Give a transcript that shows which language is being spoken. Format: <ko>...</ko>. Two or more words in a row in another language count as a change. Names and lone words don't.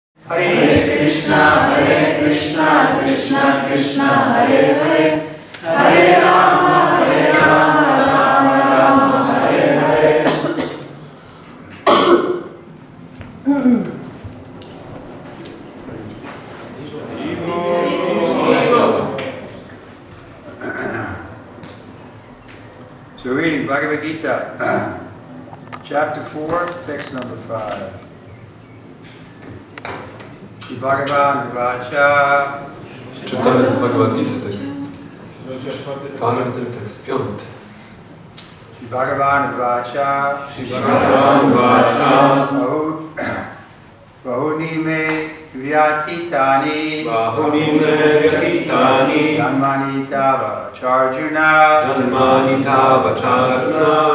<sa>हरे कृष्ण, कृष्ण कृष्ण, हरे हरे, हरे राम, राम राम, हरे हरे.</sa> <en>So we're reading Bhagavad Gita, chapter 4, text number 5.</en> <sa>भगवान् वाच.</sa> <pl>Czytamy z Bhagavad Gita tekst. Czwarty tekst, piąty.</pl> <sa>भगवान् वाच. भगवान् वाच. बहूनि मे व्यतीतानि. बहूनि मे व्यतीतानि. जन्मानि तव चार्जुन. जन्मानि तव चार्जुन.</sa>